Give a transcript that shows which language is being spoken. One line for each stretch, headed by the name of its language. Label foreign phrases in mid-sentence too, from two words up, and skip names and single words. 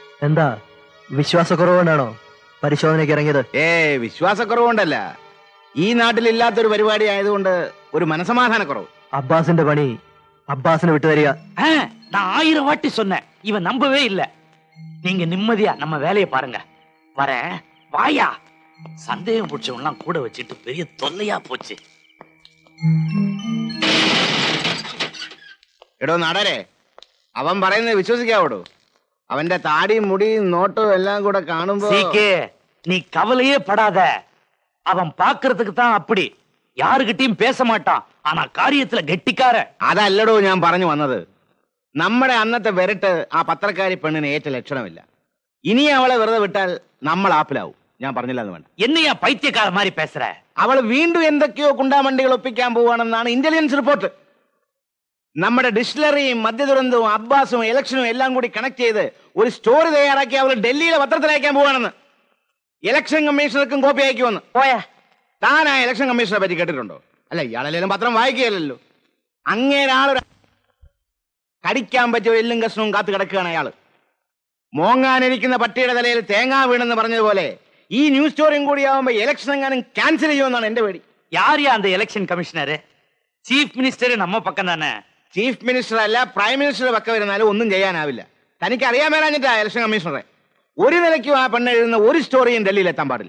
Malayalam: എന്താ വിശ്വാസക്കുറവുകൊണ്ടാണോ പരിശോധനയ്ക്ക് ഇറങ്ങിയത്? വിശ്വാസക്കുറവുകൊണ്ടല്ല, ഈ നാട്ടിലില്ലാത്തൊരു പരിപാടി ആയതുകൊണ്ട് ഒരു മനസമാധാനക്കുറവ്. അബ്ബാസിന്റെ പണി അബ്ബാസിന് വിട്ടുതരിക.
Tamil: நான் 1000 வாட்டி சொன்னேன், இவன் நம்பவே இல்ல. நீங்க நிம்மதியா நம்ம வேலையை பாருங்க. வரேன், வாயா. சந்தேகம் பிடிச்சவங்களாம் கூட வச்சுட்டு பெரிய தொல்லையா போச்சு.
Malayalam: എടോ നടരെ, അവൻ പറയുന്നത് വിശ്വസിക്കാവോടോ? അവന്റെ താടിയും മുടിയും നോട്ടവും എല്ലാം കൂടെ കാണുമ്പോ
Tamil: நீ கவலையே படாத. அவன் பாக்குறதுக்கு தான் அப்படி, யாருகிட்டயும் பேச மாட்டான். ஆனா காரியத்துல கெட்டிக்கார.
Malayalam: അതല്ലടോ ഞാൻ പറഞ്ഞു വന്നത്. നമ്മുടെ അന്നത്തെ വിരട്ട് ആ പത്രക്കാരി പെണ്ണിന് ഏറ്റ ലക്ഷണമില്ല. ഇനി അവളെ വെറുതെ വിട്ടാൽ നമ്മൾ ആപ്പിലാവും. ഞാൻ പറഞ്ഞില്ല എന്ന് വേണ്ട.
Tamil: என்னையா பைத்தியக்கார மாதிரி பேசுற?
Malayalam: അവൾ വീണ്ടും എന്തൊക്കെയോ കുണ്ടാമണ്ടികൾ ഒപ്പിക്കാൻ പോവാണെന്നാണ്
English: intelligence report.
Malayalam: നമ്മുടെ ഡിസ്റ്റിലറിയും മദ്യദുരന്തവും അബ്ബാസും ഇലക്ഷനും എല്ലാം കൂടി കണക്ട് ചെയ്ത് ഒരു സ്റ്റോറി തയ്യാറാക്കി അവൾ ഡൽഹിയിലെ പത്രത്തിൽ അയക്കാൻ പോവാണെന്ന്.
English: election commissioner
Malayalam: കോപ്പി അയക്കുമെന്ന്. പോയാ താൻ ആ
English: election commissioner
Malayalam: പറ്റി കേട്ടിട്ടുണ്ടോ? അല്ല, ഇയാളെല്ലാം പത്രം വായിക്കുകയല്ലോ. അങ്ങേരാളൊരു കടിക്കാൻ പറ്റിയ എല്ലും കഷ്ണവും കാത്തു കിടക്കുകയാണ് അയാള്. മോങ്ങാനിരിക്കുന്ന പട്ടിയുടെ തലയിൽ തേങ്ങ വീണെന്ന് പറഞ്ഞതുപോലെ ഈ
English: news story
Malayalam: കൂടി ആവുമ്പോ ഇലക്ഷൻ എങ്ങാനും ക്യാൻസൽ ചെയ്യുമെന്നാണ് എന്റെ പേടി.
Tamil: யாரியா அந்த
English: election commissioner? chief minister
Malayalam: നമ്മ പക്കം തന്നെ.
English: chief minister
Malayalam: അല്ല,
English: prime minister
Malayalam: പക്ക വരുന്നാലും ഒന്നും ചെയ്യാനാവില്ല. തനിക്ക് അറിയാൻ മേലാഞ്ഞിട്ടാ
English: election commissioner.
Malayalam: ഒരു നിലയ്ക്കും ആ പെണ്ണ് എഴുതുന്ന ഒരു സ്റ്റോറിയും ഡൽഹിയിൽ എത്താൻ പാടില്ല.